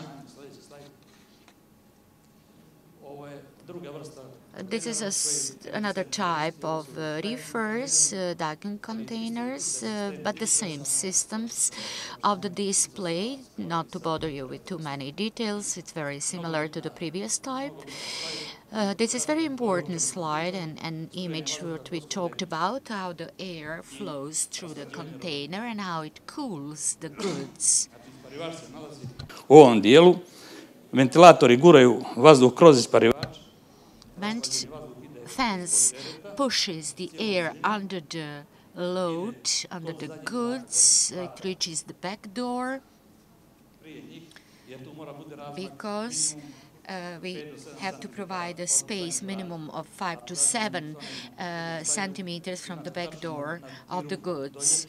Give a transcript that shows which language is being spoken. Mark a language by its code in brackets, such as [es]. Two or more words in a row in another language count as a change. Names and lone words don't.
[en] This is another type of reefers, docking containers, but the same systems of the display. Not to bother you with too many details, it's very similar to the previous type. This is very important slide and an image that we talked about, how the air flows through the container and how it cools the goods. [bs] U ovom dijelu ventilatori guraju vazduh kroz isparivač. [en] Vent fans pushes the air under the load, under the goods. It reaches the back door because we have to provide a space minimum of 5 to 7 centimeters from the back door of the goods.